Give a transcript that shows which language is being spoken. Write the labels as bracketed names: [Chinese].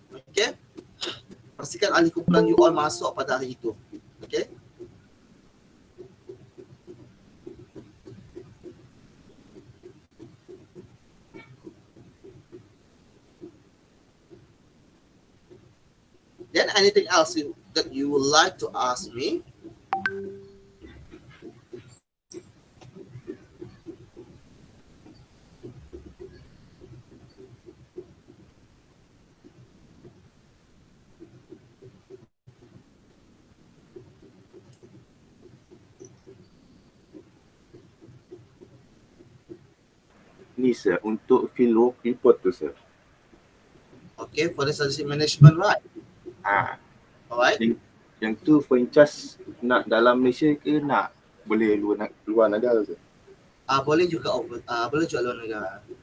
[Malay] Okay, pastikan ahli kumpulan [English] you all [Malay] masuk pada hari itu. [English] Okay, then anything else that you would like to ask me? [Malay] Ni sir, untuk field work report tu sir. [English] Okay, for the statistic management, right? Alright. [Malay] Yang tu [English] for in charge [Malay] nak dalam Malaysia ke nak boleh luar negara sir? Boleh juga boleh juga luar negara.